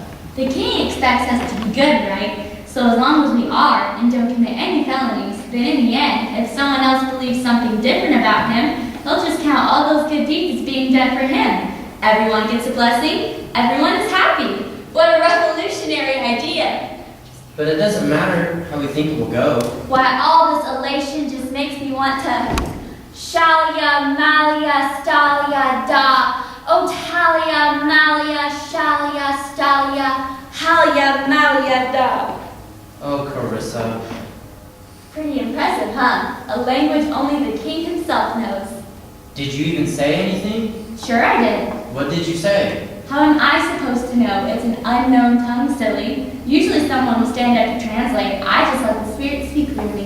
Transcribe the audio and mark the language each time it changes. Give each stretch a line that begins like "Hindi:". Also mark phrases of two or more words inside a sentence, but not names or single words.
English: The king expects us to be good, right? So as long as we are and don't commit any felonies, then in the end, if someone else believes something different about him, he'll just count all those good deeds as being done for him. Everyone gets a blessing, everyone is happy. What a revolutionary idea. But it doesn't matter how we think it will go. Why, all this elation just makes me want to Shalia, Malia, Stalia, Da. Oh, Talia, Malia, Shalia, Stalia, Halia, Malia, Da. Oh, Carissa. Pretty impressive, huh? A language only the king himself knows. Did you even say anything? Sure I did. What did you say? How am I supposed to know? It's an unknown tongue, silly. Usually someone will stand up to translate. I just let the Spirit speak through me.